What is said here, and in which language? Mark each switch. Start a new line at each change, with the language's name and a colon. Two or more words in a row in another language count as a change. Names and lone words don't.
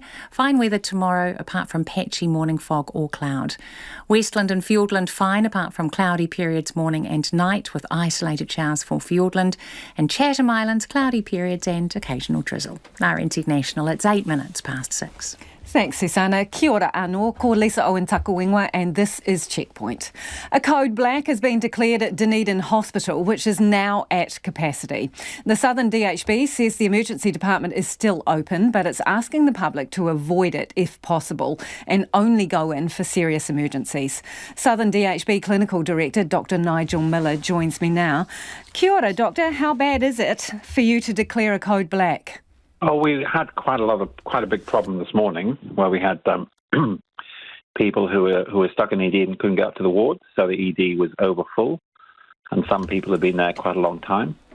English: Fine weather tomorrow apart from patchy morning fog or cloud. Westland and Fiordland fine apart from cloudy periods morning and night with isolated showers for Fiordland. And Chatham Islands, cloudy periods and occasional drizzle. RNZ National, it's 8 minutes past 6. Thanks, Susanna.
Māori: Kia ora anō, ko Lisa Owen Takuingwa,
English: and this is Checkpoint. A code black has been declared at Dunedin Hospital, which is now at capacity. The Southern DHB says the emergency department is still open, but it's asking the public to avoid it if possible and only go in for serious emergencies. Southern DHB Clinical Director Dr Nigel Miller joins me now.
Māori: Kia ora,
English: Doctor. How bad is it for you to declare a code black? Oh, we had quite a big problem this morning where we had people who were stuck in ED and couldn't get up to the ward, so the ED was over full, and some people have been there quite a long time.